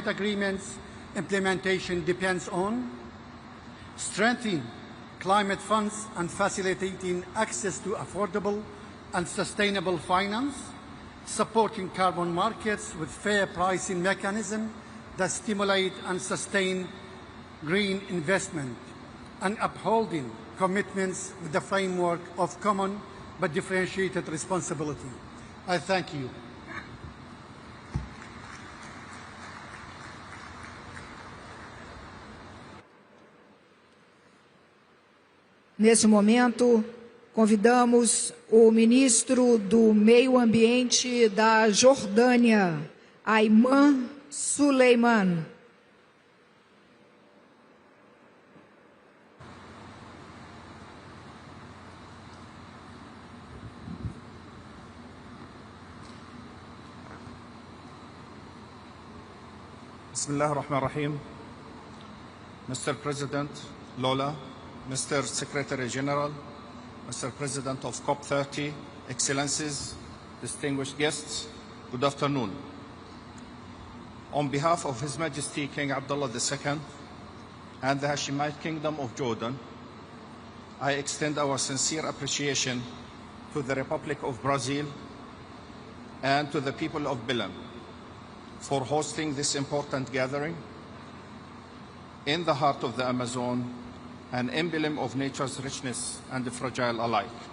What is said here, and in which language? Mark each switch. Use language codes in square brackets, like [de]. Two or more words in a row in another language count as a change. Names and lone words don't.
[en] Agreement's implementation depends on strengthening climate funds and facilitating access to affordable and sustainable finance, supporting carbon markets with fair pricing mechanisms that stimulate and sustain green investment, and upholding commitments with the framework of common but differentiated responsibility. I thank you. [pt] Nesse momento, convidamos o ministro do Meio Ambiente da Jordânia, Ayman Suleiman. [ar] بسم الله الرحمن الرحيم. [en] Mr. President Lula, Mr. Secretary General, Mr. President of COP30, Excellencies, distinguished guests, good afternoon. On behalf of His Majesty King Abdullah II and the Hashemite Kingdom of Jordan, I extend our sincere appreciation to the Republic of Brazil and to the people of Belém for hosting this important gathering in the heart of the Amazon, an emblem of nature's richness and fragile alike.